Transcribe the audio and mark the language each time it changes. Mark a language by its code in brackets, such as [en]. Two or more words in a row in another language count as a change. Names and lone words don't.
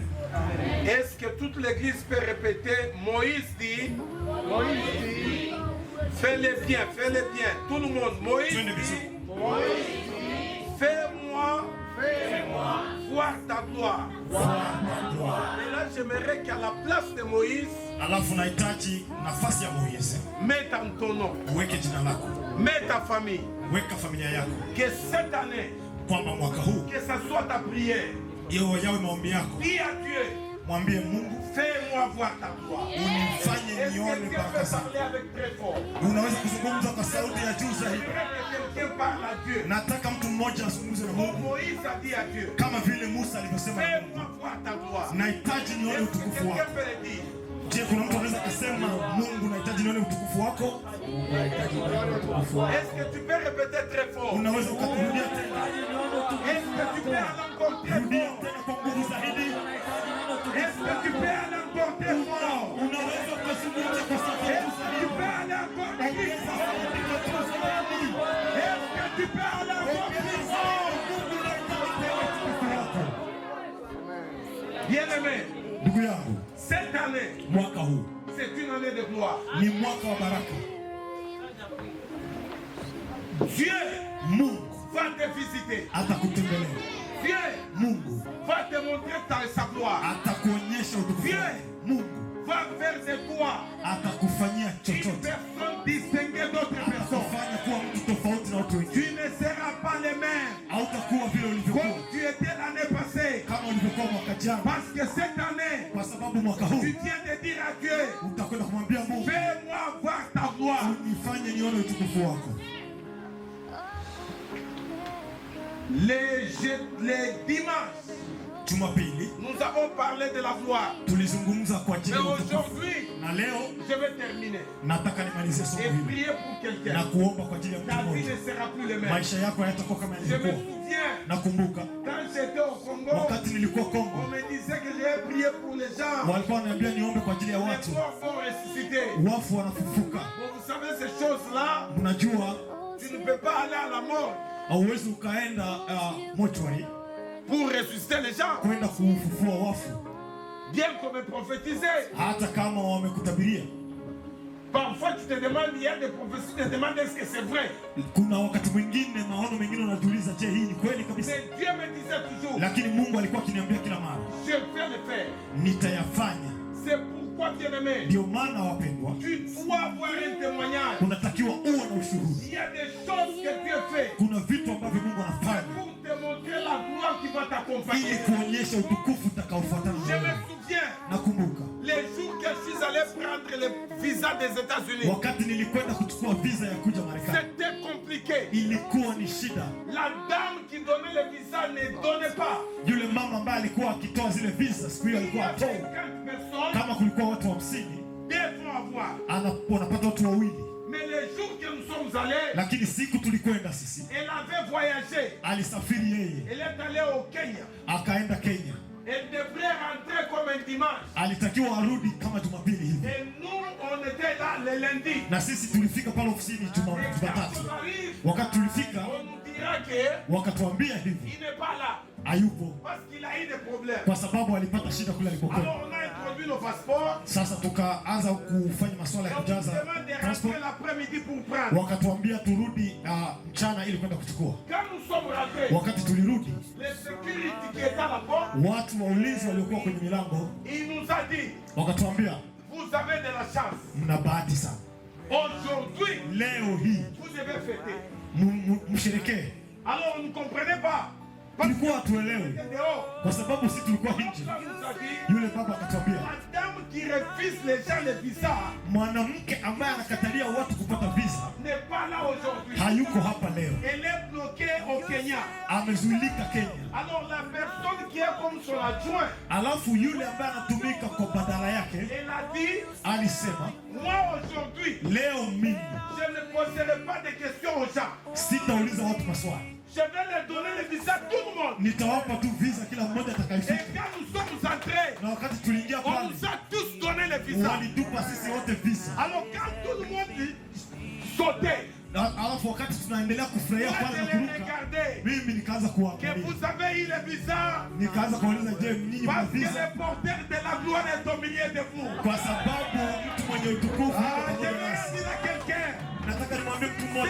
[fr] Est-ce que toute l'église peut répéter? Moïse dit, fais-le bien, fais-le bien. Tout le monde, Moïse dit, fais-moi voir ta gloire. Et là, j'aimerais qu'à la place de Moïse, [sw] Alafu nahitaji nafasi ya Moïse. [fr] mets ton nom, [sw] Uweke jina lako. [fr] mets ta famille. [sw] Weka familia yako. [fr] Que cette année, [sw] Kwamba mwaka huu [fr] que ça soit ta prière, [sw] yawe maombi yako. [fr] dis à Dieu, [sw] Mwambie Mungu, [fr] fais-moi voir ta gloire. [sw] unifanye [fr] Est-ce que [sw] nione [fr] quelqu'un [sw] baraka [fr] peut [sw] zako. [fr] parler avec très fort? [sw] Unaweza kuzungumza kwa sauti ya juu zaidi. [fr] J'aimerais que quelqu'un parle à Dieu. [sw] Nataka mtu mmoja azungumze na [fr] Comme [sw] Mungu [fr] Moïse a dit à Dieu, [sw] kama vile Musa alivyosema na Mungu. [fr] fais-moi voir ta gloire. [sw] Nahitaji nione [fr] Est-ce que [sw] utukufu [fr] quelqu'un [sw] wako. [fr] peut le dire? [sw] Je, kuna mtu anaweza kusema Mungu, nahitaji nione utukufu wako? [fr] Est-ce que tu peux répéter très fort? [sw] Unaweza ukarudia tena. [fr] Est-ce que tu peux aller encore très [sw] Rudia [fr] fort? [sw] tena kwa nguvu zaidi. [fr] Est-ce que tu peux aller encore très fort? [sw] Unaweza ukazungumza kwa sauti ya juu [fr] Est-ce que [sw] zaidi. [fr] tu peux aller encore plus [sw] Ongeza [fr] fort? [sw] sauti kwa juu zaidi. [fr] Est-ce que tu peux aller encore plus fort? [sw] Mungu, nahitaji nione utukufu wako. [fr] Bien-aimé, [sw] Ndugu yangu, [fr] cette année, [sw] mwaka huu [fr] c'est une année de gloire. [sw] ni mwaka wa baraka. [fr] Dieu [sw] Mungu [fr] va te visiter. [sw] atakutembelea. [fr] Dieu [sw] Mungu [fr] va te montrer sa gloire. [sw] atakuonyesha utukufu [fr] Dieu [sw] wake. Mungu [fr] va faire de toi [sw] atakufanyia [fr] une [sw] chochote. [fr] personne distinguée d'autres personnes. [sw] Atakufanya kuwa mtu tofauti na watu [fr] Tu [sw] wengine. [fr] ne seras pas le même [sw] Hautakuwa vile ulivyokuwa [fr] comme tu étais l'année passée. [sw] kama ulivyokuwa mwaka jana, [fr] Parce que cette année, [sw] kwa sababu mwaka huu [fr] tu viens de dire à Dieu, [sw] utakwenda kumwambia Mungu, [fr] fais-moi voir ta gloire. [sw] unifanye nione utukufu wako. [fr] Les dimanches, [sw] Jumapili [fr] nous avons parlé de la gloire. [sw] tulizungumza kwa ajili [fr] Mais [sw] ya utukufu. [fr] aujourd'hui, [sw] Na leo [fr] je vais terminer [sw] nataka nimalizie somo [fr] et [sw] hili [fr] prier pour [sw] na [fr] quelqu'un. [sw] kuomba kwa ajili ya mtu [fr] Ta vie [sw] mmoja. [fr] ne sera plus le même. [sw] Maisha yako hayatakuwa kama [fr] Je me [sw] yalivyokuwa. [fr] souviens, [sw] Nakumbuka [fr] quand j'étais au Congo, [sw] wakati nilikuwa [fr] on [sw] Kongo, [fr] me disait que j'ai prié pour les gens. [sw] walikuwa wananiambia niombe kwa ajili ya [fr] Les [sw] watu, [fr] morts vont ressusciter. [sw] wafu wanafufuka. [fr] Bon, vous savez ces choses-là, [sw] Unajua [fr] tu ne peux pas aller à la mort [sw] hauwezi ukaenda mortuary [fr] pour ressusciter les gens. [sw] kwenda kufufua wafu, [fr] Bien qu'on me prophétisait. [sw] hata kama wamekutabiria. [fr] Parfois tu te demandes, il y a des prophéties, tu te demandes est-ce que c'est vrai. [sw] Kuna wakati mwingine maono mengine unajiuliza, je, hii ni kweli kabisa? [fr] Mais Dieu me disait toujours, [sw] Lakini Mungu alikuwa akiniambia kila mara, [fr] je vais le faire. [sw] nitayafanya. [fr] C'est pourquoi, bien-aimé, [sw] Ndio maana wapendwa, [fr] tu dois avoir un témoignage. [sw] unatakiwa uwe na ushuhuda. [fr] Il y a des choses que Dieu fait [sw] Kuna vitu ambavyo Mungu anafanya [fr] pour te montrer la gloire qui va t'accompagner. [sw] ili kuonyesha utukufu utakaofuatana [fr] Je [sw] na [fr] me [sw] wewe. [fr] souviens, [sw] Nakumbuka [fr] les jours que je suis allé prendre le visa des États-Unis, [sw] wakati nilikwenda kuchukua visa ya kuja Marekani, [fr] c'était compliqué. [sw] ilikuwa ni shida. [fr] La dame qui donnait le visa ne donnait pas. [sw] Yule mama ambaye alikuwa akitoa zile visa siku hiyo [fr] Il y [sw] alikuwa [fr] a [sw] atoi. [fr] 50 personnes, [sw] Kama kulikuwa watu 50 [fr] devant avoir. [sw] wanapata watu wawili, [fr] Mais les jours que nous sommes allés, [sw] lakini siku tulikwenda sisi, [fr] elle avait voyagé. [sw] alisafiri yeye [fr] Elle est allée au Kenya. [sw] akaenda Kenya. [fr] Elle devrait rentrer comme un dimanche. [sw] Alitakiwa arudi kama Jumapili hivi, [fr] Et nous, on était là le lundi. [sw] na sisi tulifika pale ofisini [fr] Et quand [sw] Jumatatu. [fr] on arrive, [sw] Wakati tulifika [fr] on nous dira qu'il [sw] wakatuambia hivi, [fr] n'est pas là. [sw] hayupo [fr] Parce qu'il a eu des problèmes. [sw] kwa sababu alipata shida kule alipokwenda. [fr] Alors on a introduit nos passeports. [sw] Sasa tukaanza kufanya masuala [fr] Et [sw] ya [fr] on nous [sw] kujaza [fr] demande de [sw] passport, [fr] rentrer l'après-midi pour prendre. [sw] wakatuambia turudi mchana ili kwenda kuchukua. [fr] Quand nous sommes rentrés, [sw] Wakati tulirudi, [fr] le security qui était à la porte, [sw] watu wa ulinzi waliokuwa kwenye milango [fr] il nous a dit, [sw] wakatuambia, [fr] vous avez de la chance. [sw] mna bahati sana, [fr] Aujourd'hui, [sw] leo hii [fr] vous devez fêter. [sw] msherekee. [fr] Alors on ne comprenait pas. [sw] Tulikuwa hatuelewi [fr] C'était dehors. [sw] kwa sababu sisi tulikuwa nje. [fr] Ça nous a dit, [sw] Yule baba akatuambia, [fr] la dame qui refuse les gens le visa [sw] mwanamke ambaye anakatalia watu kupata visa [fr] n'est pas là aujourd'hui. [sw] hayuko hapa leo, [fr] Elle est bloquée au Kenya. [sw] amezuilika Kenya. [fr] Alors la personne qui est comme son adjoint, [sw] Alafu yule ambaye anatumika kwa badala yake [fr] elle a dit, [sw] alisema, [fr] moi aujourd'hui, [sw] leo mimi [fr] je ne poserai pas de questions aux gens. [sw] sitauliza watu maswali, [fr] Je vais leur donner le visa à tout le monde. [sw] nitawapa tu visa kila mmoja [fr] Et [sw] atakayefika. [fr] quand nous sommes entrés, [sw] Na wakati tuliingia [fr] on [sw] pale, [fr] nous a tous donné le visa. [sw] walitupa sisi wote visa. [fr] Alors quand tout le monde sautait, [sw] Alafu wakati tunaendelea kufurahia [fr] moi [sw] pale [fr] je [sw] na [fr] les [sw] kuruka, [fr] regardais. [sw] mimi nikaanza [fr] Que [sw] kuangalia, [fr] vous avez eu le visa [sw] nikaanza kuuliza, je, nyinyi mna [fr] parce que [sw] visa? [fr] le porteur de la gloire est au milieu de vous. [sw] Kwa sababu mtu mwenye utukufu yuko [fr] Ah, je [sw] pamoja [fr] vais [sw] nasi. [fr] dire à quelqu'un, [sw] Nataka nimwambie mtu mmoja